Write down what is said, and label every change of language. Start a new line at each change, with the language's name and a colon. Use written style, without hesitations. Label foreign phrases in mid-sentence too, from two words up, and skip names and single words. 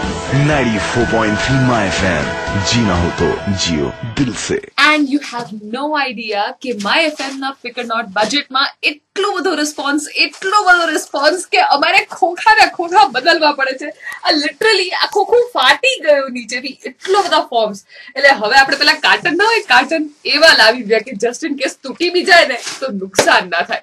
Hindi: 94.3 माय एफएम, जीना हो तो जियो दिल से।
English: And you have no idea
Gujarati: કે my FM ના ફિકર નોટ બજેટમાં એટલો બધો રિસ્પોન્સ કે અમારે ખોખા બદલવા પડે છે. આ લિટરલી આ ખોખું ફાટી ગયું નીચેથી, એટલો બધા ફોર્મ્સ. એટલે હવે આપણે પેલા કાર્ટન ના હોય, કાર્ટન એવા લાવી ગયા કે
English: just in case
Gujarati: તૂટી બી જાય ને તો નુકસાન ના થાય.